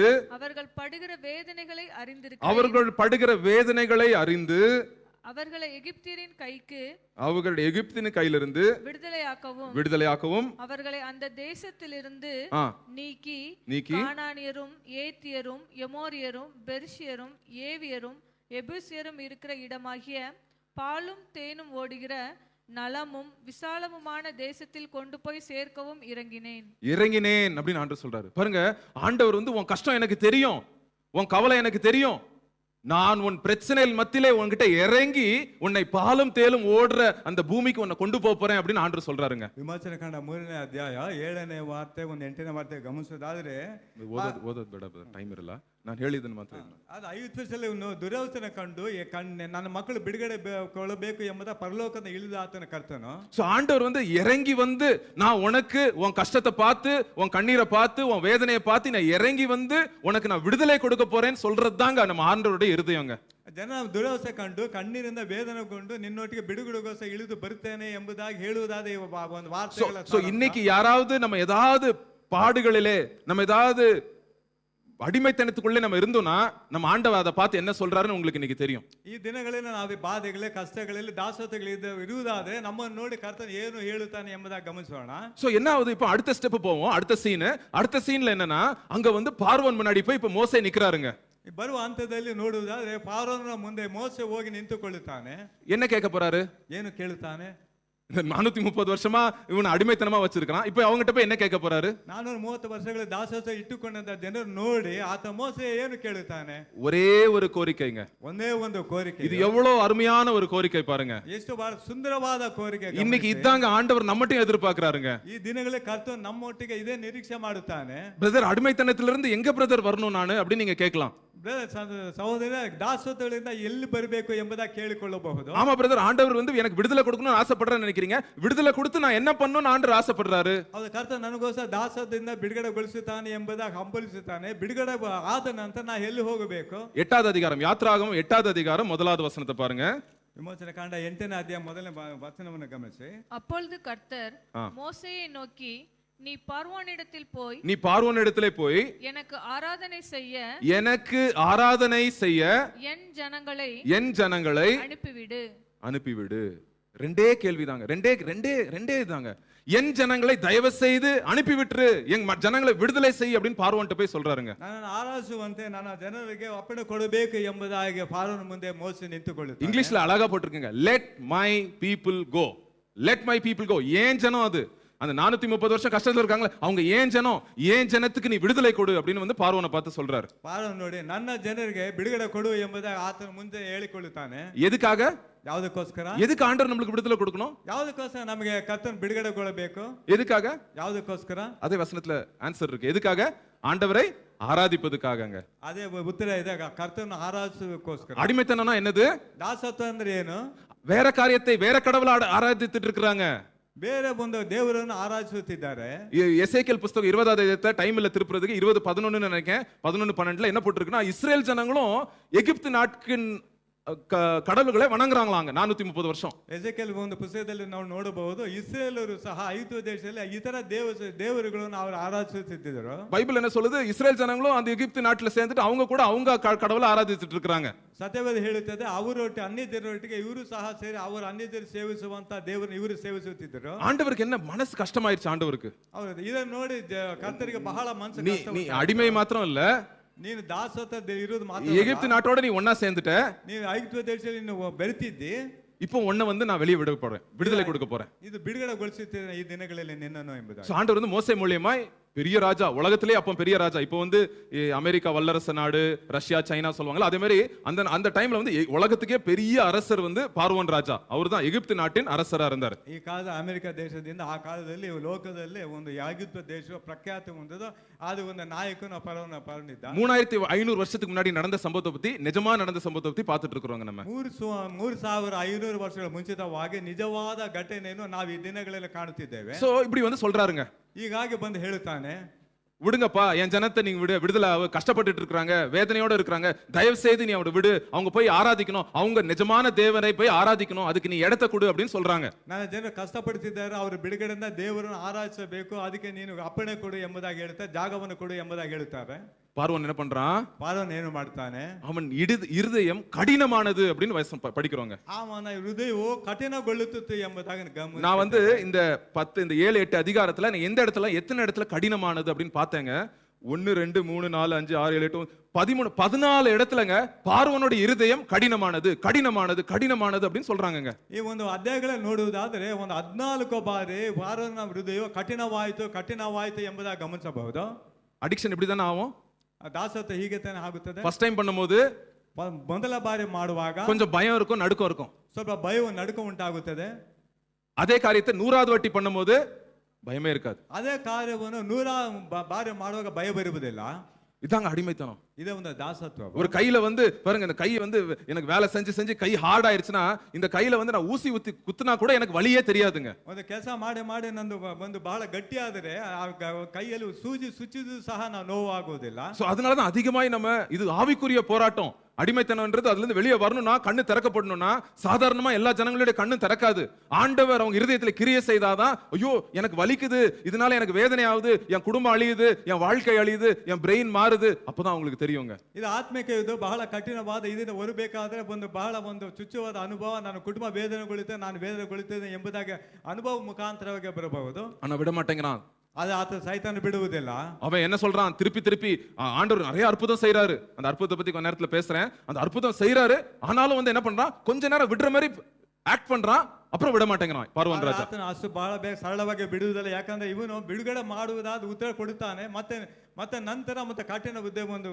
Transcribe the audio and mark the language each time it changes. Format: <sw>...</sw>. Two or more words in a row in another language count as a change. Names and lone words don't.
<ta>அவர்கள் படுகிற வேதனைகளை அறிந்து அவர்களை எகிப்தின் கையிலிருந்து விடுதலையாக்கவும் அவர்களை அந்த தேசத்திலிருந்து நீக்கி கானானியரும் ஏத்தியரும் எமோரியரும் பெர்ஷியரும் ஏவியரும் எபூசியரும் இருக்கிற இடமாகிய பாலும் தேனும் ஓடுகிற நலமும் விசாலமுமான தேசத்தில் கொண்டு போய் சேர்க்கவும் இறங்கினேன் அப்படின்னு ஆண்டவர் சொல்றாரு. பாருங்க, ஆண்டவர் உன் கஷ்டம் எனக்கு தெரியும், உன் கவலை எனக்கு தெரியும், நான் உன் பிரச்சனையில் மத்தியிலே உன்கிட்ட இறங்கி உன்னை பாலும் தேலும் ஓடுற அந்த பூமிக்கு உன்னை கொண்டு போறேன் அப்படின்னு ஆண்டவர் சொல்றாருங்க.</ta> <kn>ವಿಮೋಚನೆ ಕಾಂಡ 3ನೇ ಅಧ್ಯಾಯ 7ನೇ ವಾರ್ತೆ 8ನೇ ವಾರ್ತೆ ಗಮನಿಸೋದಾದ್ರೆ ಓದೋದು ಬೇಡ, ಟೈಮ್ ಇರಲ್ಲ, ನಾನು ಹೇಳಿದ್ದನ್ನು ಮಾತ್ರ. ಅದು 5 ವರ್ಷದಲ್ಲಿ ದುರವಸ್ಥೆನ ಕಂಡು ನನ್ನ ಮಕ್ಕಳು ಬಿಡುಗಡೆ ಕೊಳ್ಳಬೇಕು ಎಂಬುದ ಪರಲೋಕದ ಇಳಿದ ಆತನ ಕರ್ತನು.</kn> <ta>சோ ஆண்டவர் இறங்கி நான் உனக்கு உன் கஷ்டத்தை பார்த்து உன் கண்ணீரை பார்த்து உன் வேதனையை பார்த்து நான் இறங்கி உனக்கு நான் விடுதலை கொடுக்க போறேன்னு சொல்றதுதாங்க நம்ம ஆண்டவருடைய இருதயங்க.</ta> <kn>ಜನ ದುರವಸ್ಥೆ ಕಂಡು ಕಣ್ಣೀರಿಂದ ವೇದನೆಗೊಂಡು ನಿನ್ನೊಟ್ಟಿಗೆ ಬಿಡುಗಡೆಗೋಸ್ಕರ ಇಳಿದು ಬರುತ್ತೇನೆ ಎಂಬುದಾಗಿ ಹೇಳುವುದಾದ ಒಂದು ವಾರ್ತೆಗಳ.</kn> <ta>சோ இன்னைக்கு யாராவது நம்ம ஏதாவது பாடுகளிலே நம்ம ஏதாவது அடிமைத்தனத்துக்குள்ளே நம்ம இருந்தோம்னா நம்ம ஆண்டவர் அதை பார்த்து என்ன சொல்றாருன்னு உங்களுக்கு இன்னைக்கு தெரியும்.</ta> <kn>ಈ ದಿನಗಳಲ್ಲಿ ನಾವು ಬಾಧೆಗಳೇ ಕಷ್ಟಗಳಲ್ಲಿ ದಾಸತ್ವಗಳಿದ್ದ ಇರುವುದಾದ್ರೆ ನಮ್ಮನ್ನು ನೋಡಿ ಕರ್ತನು ಏನು ಹೇಳುತ್ತಾನೆ ಎಂಬುದಾಗಿ ಗಮನಿಸೋಣ.</kn> <ta>சோ என்ன ஆகுது, இப்போ அடுத்த ஸ்டெப் போவோம். அடுத்த சீன்ல என்னன்னா, அங்க வந்து பார்வோன் முன்னாடி போய் இப்ப மோசே நிக்கிறாருங்க.</ta> <kn>ಬರುವ ಹಂತದಲ್ಲಿ ನೋಡುವುದಾದ್ರೆ ಫಾರೋನ ಮುಂದೆ ಮೋಸೆ ಹೋಗಿ ನಿಂತುಕೊಳ್ಳುತ್ತಾನೆ.</kn> <ta>என்ன கேட்க போறாரு?</ta> <kn>ಏನು ಕೇಳುತ್ತಾನೆ?</kn> <ta>430 வருஷமா இவனை அடிமைத்தனமா வச்சிருக்கான். இப்போ அவங்ககிட்ட போய் என்ன கேட்க போறாரு?</ta> <kn>430 ವರ್ಷಗಳ ದಾಸತ್ವ ಇಟ್ಟುಕೊಂಡಂತ ಜನರು ನೋಡಿ ಆತ ಮೋಸೆ ಏನು ಕೇಳುತ್ತಾನೆ?</kn> <ta>ஒரே ஒரு கோரிக்கைங்க.</ta> <kn>ಒಂದೇ ಒಂದು ಕೋರಿಕೆ.</kn> <ta>இது எவ்வளவு அருமையான ஒரு கோரிக்கை பாருங்க.</ta> <kn>ಎಷ್ಟು ಬಹಳ ಸುಂದರವಾದ ಕೋರಿಕೆ.</kn> <ta>இன்னைக்கு இதாங்க ஆண்டவர் நம்மட்டையும் எதிர்பார்க்கறாருங்க.</ta> <kn>ಈ ದಿನಗಳಲ್ಲಿ ಕರ್ತನು ನಮ್ಮೊಟ್ಟಿಗೆ ಇದೇ ನಿರೀಕ್ಷೆ ಮಾಡುತ್ತಾನೆ.</kn> <ta>பிரதர், அடிமைத்தனத்திலிருந்து எங்க பிரதர் வரணும் நானு அப்படி நீங்க கேட்கலாம்.</ta> <kn>ಸಹೋದರ, ದಾಸತ್ವಗಳಿಂದ ಎಲ್ಲಿ ಬರಬೇಕು ಎಂಬುದಾಗಿ ಕೇಳಿಕೊಳ್ಳಬಹುದು.</kn> <ta>ஆமா பிரதர், ஆண்டவர் வந்து எனக்கு விடுதலை கொடுக்கணும்னு ஆசைப்படுறேன்னு நினைக்கிறீங்க. விடுதலை கொடுத்து நான் என்ன பண்ணணும்னு ஆண்டவர் ஆசைப்படுறாரு.</ta> <kn>ಹೌದು, ಕರ್ತನು ನನಗೋಸ್ಕರ ದಾಸತ್ವದಿಂದ ಬಿಡುಗಡೆಗೊಳಿಸುತ್ತಾನೆ ಎಂಬುದಾಗಿ ಹಂಬಲಿಸುತ್ತಾನೆ. ಬಿಡುಗಡೆ ಆದ ನಂತರ ನಾ ಎಲ್ಲಿ ಹೋಗಬೇಕು?</kn> <ta>8வது அதிகாரம், யாத்ராகமம் 8வது அதிகாரம் 1வது வசனத்தை பாருங்க.</ta> <kn>ವಿಮೋಚನ ಕಾಂಡ 8ನೇ ಅಧ್ಯಾಯ ಮೊದಲನೇ ವಚನವನ್ನು ಗಮನಿಸಿ.</kn> <ta>அப்பொழுது கர்த்தர் மோசேயை நோக்கி, நீ பார்வோனிடத்தில் போய் எனக்கு ஆராதனை செய்ய என் ஜனங்களை அனுப்பிவிடு. ரெண்டே கேள்விதாங்க, ரெண்டே தாங்க. என் ஜனங்களை தயவு செய்து அனுப்பிவிட்டுரு, என் ஜனங்களை விடுதலை செய் அப்படின்னு பார்வோன்ட்ட போய் சொல்றாருங்க.</ta> <kn>ನನ್ನನ್ನು ಆರಾಧಿಸುವಂತೆ ನನ್ನ ಜನರಿಗೆ ಅಪ್ಪಣೆ ಕೊಡಬೇಕು ಎಂಬುದಾಗಿ ಫಾರೋನ ಮುಂದೆ ಮೋಸೆ ನಿಂತುಕೊಳ್ಳುತ್ತಾನೆ.</kn> <ta>இங்கிலீஷ்ல அழகா போட்டிருக்குங்க,</ta> <en>Let my people go. Let my people go.</en> <ta>ஏன் ஜனம் அது? அந்த 430 வருஷம் கஷ்டத்துல இருக்காங்களே அவங்க ஏன் ஜனம், ஏன் ஜனத்துக்கு நீ விடுதலை கொடு அப்படின்னு வந்து பார்வோனை பார்த்து சொல்றாரு.</ta> <kn>பார்வோன் ನೋಡಿ ನನ್ನ ಜನರಿಗೆ ಬಿಡುಗಡೆ ಕೊಡು ಎಂಬುದಾಗಿ ಆತನ ಮುಂದೆ ಹೇಳಿಕೊಳ್ಳುತ್ತಾನೆ.</kn> <ta>எதுக்காக?</ta> <kn>ಯಾವುದಕ್ಕೋಸ್ಕರ?</kn> <ta>எதுக்கு ஆண்டவர் நமக்கு விடுதலை கொடுக்கணும்?</ta> <kn>ಯಾವುದಕ್ಕೋಸ್ಕರ ನಮಗೆ ಕರ್ತನ ಬಿಡುಗಡೆಗೊಳ್ಳಬೇಕು?</kn> <ta>எதுக்காக?</ta> <kn>ಯಾವುದಕ್ಕೋಸ್ಕರ?</kn> <ta>அதே வசனத்துல ஆன்சர் இருக்கு. எதுக்காக? ஆண்டவரை ஆராதிப்பதுக்காகங்க.</ta> <kn>ಅದೇ ಉತ್ತರ ಇದೆ, ಕರ್ತನ ಆರಾಧಿಸುವುದಕ್ಕೋಸ್ಕರ.</kn> <ta>அடிமைத்தனம்னா என்னது?</ta> <kn>ದಾಸತ್ವ ಅಂದ್ರೆ ಏನು?</kn> <ta>வேற காரியத்தை வேற கடவுளை ஆராதித்துட்டு இருக்காங்க.</ta> <kn>ಬೇರೆ ಒಂದು ದೇವರನ್ನು ಆರಾಧಿಸುತ್ತಿದ್ದಾರೆ.</kn> <ta>எசேக்கியேல் புத்தகம் 20வது அதிகாரத்தை டைம் இல்ல திருப்புறதுக்கு 20:11 நினைக்கிறேன், 11:12 என்ன போட்டிருக்குன்னா, இஸ்ரேல் ஜனங்களும் எகிப்து நாட்டின் கடவுள்களை வணங்குறாங்களாங்க 430 வருஷம்.</ta> <kn>ಎಸೆಕಿಯೇಲ್ ಒಂದು ಪುಸ್ತಕದಲ್ಲಿ ನಾವು ನೋಡಬಹುದು, ಇಸ್ರೇಲರು ಸಹ ಐಗುಪ್ತ ದೇಶದಲ್ಲಿ ಇತರ ದೇವರುಗಳನ್ನು ಅವರು ಆರಾಧಿಸುತ್ತಿದ್ದರು.</kn> <ta>பைபிள் என்ன சொல்லுது? இஸ்ரேல் ஜனங்களும் அந்த எகிப்து நாட்டுல சேர்ந்துட்டு அவங்க கூட அவங்க கடவுளை ஆராதிச்சுட்டு இருக்காங்க.</ta> <kn>ಸತ್ಯವೇದ ಹೇಳುತ್ತದೆ, ಅವರೊಟ್ಟಿಗೆ ಅನ್ಯ ಜನರೊಟ್ಟಿಗೆ ಇವರು ಸಹ ಸೇರಿ ಅವರು ಅನ್ಯ ಜನರು ಸೇವಿಸುವಂತ ದೇವರನ್ನು ಇವರು ಸೇವಿಸುತ್ತಿದ್ದರು.</kn> <ta>ஆண்டவருக்கு என்ன மனசு கஷ்டமாயிருச்சு ஆண்டவருக்கு.</ta> <kn>ಹೌದು, ಇದನ್ನು ನೋಡಿ ಕರ್ತರಿಗೆ ಬಹಳ ಮನಸ್ಸು ಕಷ್ಟ.</kn> <ta>நீ அடிமை மாத்திரம் இல்ல,</ta> <kn>ನೀನು ದಾಸತ್ವದಲ್ಲಿ ಇರೋದು ಮಾತ್ರ,</kn> <ta>எகிப்து நாட்டோட நீ ஒண்ணா சேர்ந்துட்ட,</ta> <kn>ನೀವು ಐಗುಪ್ತ ದೇಶದಲ್ಲಿ ನೀವು ಬೆರೆತಿದ್ದಿ.</kn> <ta>இப்போ உன்னை வந்து நான் வெளியே விட போறேன், விடுதலை கொடுக்க போறேன்.</ta> <kn>ಇದು ಬಿಡುಗಡೆಗೊಳಿಸುತ್ತೇನೆ ಈ ದಿನಗಳಲ್ಲಿ ನಿನ್ನನ್ನು ಎಂಬುದಾಗಿ.</kn> <ta>ஆண்டவர் வந்து மோசே மூலியமாய் பெரிய ராஜா, உலகத்திலே அப்போ பெரிய ராஜா, இப்போ வந்து அமெரிக்கா வல்லரசு நாடு, ரஷ்யா, சைனா சொல்லுவாங்கல்ல, அதே மாதிரி அந்த டைம்ல வந்து உலகத்துக்கே பெரிய அரசர் வந்து பார்வோன் ராஜா. அவர் தான் எகிப்து நாட்டின் அரசரா இருந்தார்.</ta> <kn>ಈ ಕಾಲದ ಅಮೆರಿಕ ದೇಶದಿಂದ ಆ ಕಾಲದಲ್ಲಿ ಲೋಕದಲ್ಲಿ ಒಂದು ಐಗುಪ್ತ ದೇಶ ಪ್ರಖ್ಯಾತಿ ಹೊಂದಿದ ಅದು ಒಂದು ನಾಯಕನ ಪರನಿದ್ದ.</kn> <ta>3500 வருஷத்துக்கு முன்னாடி நடந்த சம்பவத்தை பத்தி, நிஜமா நடந்த சம்பவத்தை பத்தி பார்த்துட்டு இருக்கிறோங்க நம்ம.</ta> <kn>3500 ವರ್ಷಗಳ ಮುಂಚಿತವಾಗಿ ನಿಜವಾದ ಘಟನೆಯನ್ನು ನಾವು ಈ ದಿನಗಳಲ್ಲಿ ಕಾಣುತ್ತಿದ್ದೇವೆ.</kn> <ta>சோ இப்படி வந்து சொல்றாருங்க.</ta> <kn>ಹೀಗಾಗಿ ಬಂದು ಹೇಳುತ್ತಾನೆ,</kn> <ta>விடுங்கப்பா, என் ஜனத்தை நீங்க விடுதலை கஷ்டப்பட்டுட்டு இருக்காங்க, வேதனையோட இருக்காங்க, தயவு செய்து நீ அவனை விடு, அவங்க போய் ஆராதிக்கணும், அவங்க நிஜமான தேவனை போய் ஆராதிக்கணும், அதுக்கு நீ இடத்தை கொடு அப்படின்னு சொல்றாங்க.</ta> <kn>ನನ್ನ ಜನರು ಕಷ್ಟಪಡುತ್ತಿದ್ದಾರೆ, ಅವರು ಬಿಡುಗಡೆಯಿಂದ ದೇವರನ್ನು ಆರಾಧಿಸಬೇಕು, ಅದಕ್ಕೆ ನೀನು ಅಪ್ಪಣೆ ಕೊಡು ಎಂಬುದಾಗಿ ಹೇಳ್ತಾರೆ, ಜಾಗವನ್ನು ಕೊಡು ಎಂಬುದಾಗಿ ಹೇಳ್ತಾರೆ.</kn> <ta>பார்வோன் என்ன பண்றான்?</ta> <kn>பார்வோன் ಏನು ಮಾಡ್ತಾನೆ?</kn> <ta>அவன் இருதயம் கடினமானது அப்படின்னு படிக்கிறோங்க.</ta> <kn>ಅವನ ಹೃದಯವು ಕಠಿಣಗೊಳ್ಳುತ್ತಿತ್ತು ಎಂಬುದಾಗಿ ಗಮನ.</kn> <ta>நான் வந்து இந்த 7, 8 அதிகாரத்துல எந்த இடத்துல எத்தனை இடத்துல கடினமானது அப்படின்னு பார்த்தேங்க. 1, 2, 3, 4, 5, 6, 7, 8, 13, 14 இடத்துலங்க பார்வோனோட இருதயம் கடினமானது அப்படின்னு சொல்றாங்கங்க.</ta> <kn>ಈ ಒಂದು ಅಧ್ಯಾಯಗಳನ್ನು ನೋಡುವುದಾದರೆ ಒಂದು 14 ಬಾರಿ ಫಾರೋನ ಹೃದಯವು ಕಠಿಣವಾಯಿತು ಎಂಬುದಾಗಿ ಗಮನಿಸಬಹುದು.</kn> <ta>ಅಡಿಕ್ಷನ್ இப்படி தானே ஆகும்.</ta> <kn>ದಾಸತ್ವ ಹೀಗೆ ತಾನೇ ಆಗುತ್ತದೆ.</kn> <en>first time</en> <ta>பண்ணும்போது</ta> <kn>ಮೊದಲ ಬಾರಿ ಮಾಡುವಾಗ</kn> <ta>கொஞ்சம் பயம் இருக்கும், நடுக்கம் இருக்கும்,</ta> <kn>ಸ್ವಲ್ಪ ಭಯವು ನಡುಕ ಉಂಟಾಗುತ್ತದೆ.</kn> <ta>அதே காரியத்தை 100வது வாட்டி பண்ணும்போது பயமே இருக்காது.</ta> <kn>ಅದೇ ಕಾರ್ಯವನ್ನು 100 ಬಾರಿ ಮಾಡುವಾಗ ಭಯ ಬರುವುದಿಲ್ಲ.</kn> <ta>இதாங்க அடிமைத்தனம்.</ta> <kn>ಇದೇ ಒಂದು ದಾಸತ್ವ.</kn> <ta>ஒரு கையில வந்து பாருங்க, இந்த கை வந்து எனக்கு வேலை செஞ்சு செஞ்சு கை ஹார்ட் ஆயிருச்சுன்னா இந்த கையில வந்து நான் ஊசி ஊத்தி குத்துனா கூட எனக்கு வலியே தெரியாதுங்க.</ta> <kn>ಒಂದು ಕೆಲಸ ಮಾಡಿ ಮಾಡಿ ನಂದು ಒಂದು ಬಹಳ ಗಟ್ಟಿ ಆದರೆ ಆ ಕೈಯಲ್ಲಿ ಸೂಜಿ ಸುಚ್ಚಿದ್ರು ಸಹ ನಾವು ನೋವಾಗುವುದಿಲ್ಲ.</kn> <ta>சோ அதனாலதான் அதிகமாய் நம்ம இது ஆவிக்குரிய போராட்டம். அடிமைத்தனம்ன்றது அதுல இருந்து வெளியே வரணும்னா, கண்ணு திறக்கப்படணும்னா சாதாரணமா எல்லா ஜனங்களுடைய கண்ணு திறக்காது. ஆண்டவர் அவங்க இருதயத்துல கிரியை செய்தாதான், ஐயோ எனக்கு வலிக்குது, இதனால எனக்கு வேதனை ஆகுது, என் குடும்பம் அழியுது, என் வாழ்க்கை அழியுது, என் பிரெயின் மாறுது, அப்பதான் அவங்களுக்கு தெரியுங்க.</ta> <kn>ಇದು ಆತ್ಮಿಕ ಇದು ಬಹಳ ಕಠಿಣವಾದ ಇದರಿಂದ ಹೊರಬೇಕಾದ್ರೆ ಬಹಳ ಒಂದು ಚುಚ್ಚುವಾದ ಅನುಭವ, ನನ್ನ ಕುಟುಂಬ ವೇದನೆಗೊಳ್ಳುತ್ತೆ, ನಾನು ವೇದನೆಗೊಳ್ಳುತ್ತೇನೆ ಎಂಬುದಾಗಿ ಅನುಭವ ಮುಖಾಂತರವಾಗಿ ಬರಬಹುದು.</kn> <ta>ஆனா விட மாட்டேங்கிறான்.</ta> <kn>ಅದು ಆತ ಸೈತಾನ ಬಿಡುವುದಿಲ್ಲ.</kn> <ta>அவன் என்ன சொல்றான், திருப்பி திருப்பி ஆண்டவர் நிறைய அற்புதம் செய்யறாரு. அந்த அற்புதத்தை பத்தி கொஞ்ச நேரத்துல பேசுறேன். அந்த அற்புதம் செய்யறாரு, ஆனாலும் வந்து என்ன பண்றான், கொஞ்ச நேரம் விடுற மாதிரி ஆக்ட் பண்றான், அப்புறம் விட மாட்டேங்கிறான் பார்வோன் ராஜா.</ta> <kn>ಆತನ ಅಷ್ಟು ಬಹಳ ಬೇಗ ಸರಳವಾಗಿ ಬಿಡುವುದಿಲ್ಲ. ಯಾಕಂದ್ರೆ ಇವನು ಬಿಡುಗಡೆ ಮಾಡುವುದಾದ ಉತ್ತರ ಕೊಡುತ್ತಾನೆ, ಮತ್ತೆ ನಂತರ ಮತ್ತೆ ಕಠಿಣ ಉದ್ಯಮ ಒಂದು</kn>